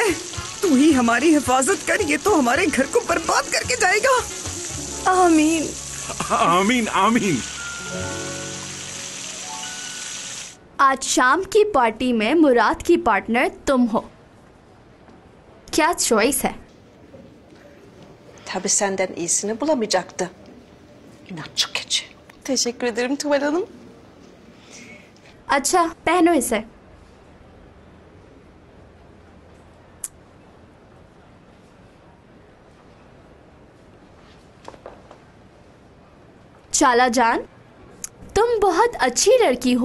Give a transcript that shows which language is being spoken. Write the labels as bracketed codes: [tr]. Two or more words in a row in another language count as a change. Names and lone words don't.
[hi] तू ही हमारी हिफाजत कर, ये तो हमारे घर को बर्बाद करके जाएगा। आमीन आमीन आमीन। आज शाम की पार्टी में मुराद की पार्टनर तुम हो। क्या चॉइस है? [tr] Tabii senden iyisini bulamayacaktı. İnatçı keçi. Teşekkür ederim Tuval Hanım. [hi] अच्छा, पहनो इसे। चाला जान, तुम बहुत अच्छी लड़की हो।